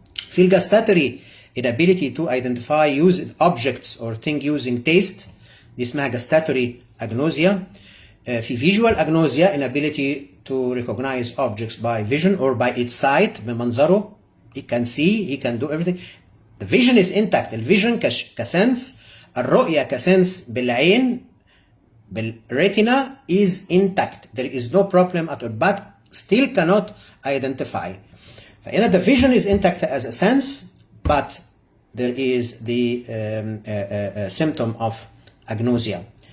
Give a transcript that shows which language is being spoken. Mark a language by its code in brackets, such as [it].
[en] في الgustatory inability to identify use objects or thing using taste، [ar] دي اسمها [en] gustatory agnosia. في visual agnosia inability to recognize objects by vision or by its sight، [ar] بمنظره [en] he can see, he can do everything. The vision is intact. [ar] الفيجن كسنس، الرؤية كسنس بالعين بالريتنا [en] is intact. There is no problem at all, but still cannot identify. فهنا the vision is intact as a sense, but there is the symptom of agnosia.